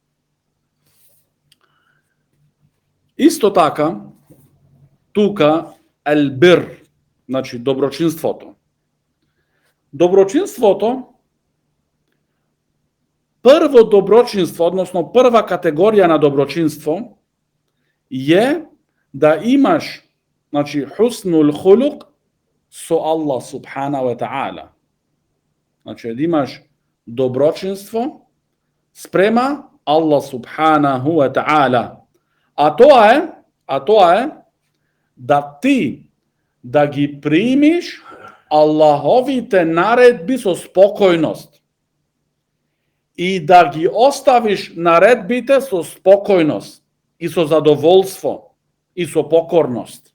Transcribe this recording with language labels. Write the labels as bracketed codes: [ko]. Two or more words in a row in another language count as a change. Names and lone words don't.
[mk] Исто така, тука [ar] البر, [mk] значи доброчинството. Доброчинството, прво доброчинство, односно прва категорија на доброчинство е да имаш, значи, [ar] حسن الخلق [mk] со Аллах [ar] سبحانه وتعالى. [mk] Значи, да имаш доброчинство спрема Аллах [ar] سبحانه وتعالى. [mk] А тоа е да ти да ги примиш Аллаховите наредби со спокојност и да ги оставиш наредбите со спокојност и со задоволство и со покорност.